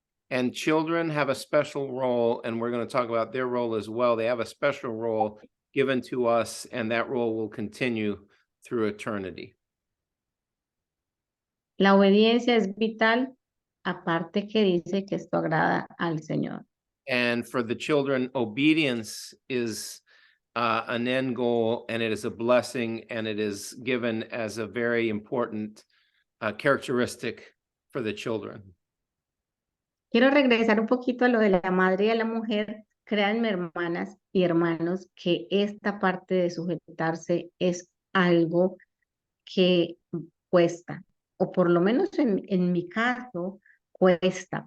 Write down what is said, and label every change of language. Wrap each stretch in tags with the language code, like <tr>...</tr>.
<en>And children have a special role, and we're going to talk about their role as well. They have a special role given to us, and that role will continue through eternity.</en> <es>La obediencia es vital, aparte que dice que esto agrada al Señor.</es> <en>And for the children, obedience is an end goal, and it is a blessing, and it is given as a very important characteristic for the children.</en> <es>Quiero regresar un poquito a lo de la madre y a la mujer. Créanme, hermanas y hermanos, que esta parte de sujetarse es algo que cuesta, o por lo menos en mi caso, cuesta.</es>